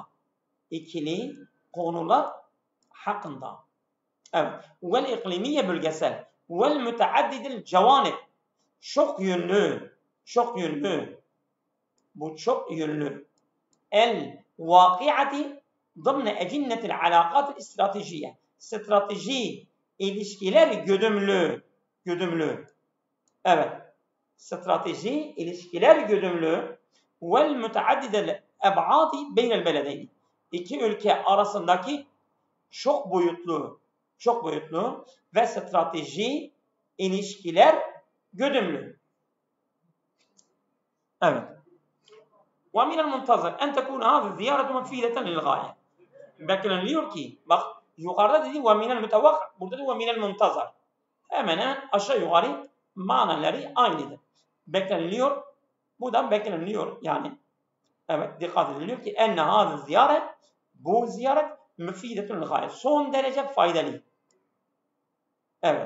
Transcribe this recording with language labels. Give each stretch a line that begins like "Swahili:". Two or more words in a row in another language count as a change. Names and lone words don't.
Turkish: İkili konular hakkında. Evet.
Arabic: والإقليمية
Turkish: bölgesel.
Arabic: ومتعدد الجوانب.
Turkish: Çok yönlü. Çok yönlü. Bu çok yönlü.
Arabic: الواقعة ضمن أجنة العلاقات الاستراتيجية.
Turkish: Strateji ilişkiler güdümlü. Güdümlü. Evet. Strateji ilişkiler güdümlü.
Arabic: ومتعددة الأبعاد بين البلدين.
Turkish: İki ülke arasındaki çok boyutlu ve strateji ilişkiler güdümlü. Evet.
Arabic: ومن المنتظر أن تكون هذه الزيارة مفيدة للغاية.
Turkish: Bekleniliyor ki, bak yukarıda dedi
Arabic: ومن المتوقع,
Turkish: burada da
Arabic: ومن المنتظر.
Turkish: Hemen aşağı yukarı manaları aynıdır. Bekleniliyor, bu da bekleniliyor yani. Evet, dikkat ediliyor ki
Arabic: أن هذه الزيارة,
Turkish: bu ziyaret müfidetun gayet, son derece faydalı. Evet.